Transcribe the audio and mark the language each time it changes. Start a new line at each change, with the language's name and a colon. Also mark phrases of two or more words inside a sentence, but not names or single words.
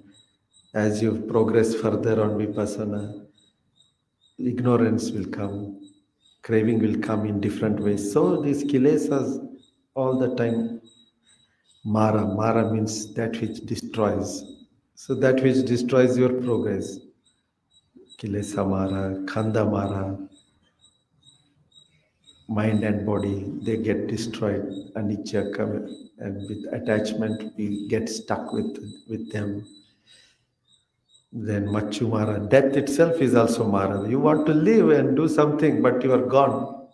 English: As you progress further on vipassana, ignorance will come, craving will come in different ways. So these kilesas all the time, mara means that which destroys. So that which destroys your progress,
Pali: kilesa mara, khanda mara,
English: mind and body, they get destroyed. Anicca come, and with attachment, we get stuck with them. Then Machu Mara, death itself is also Mara. You want to live and do something, but you are gone.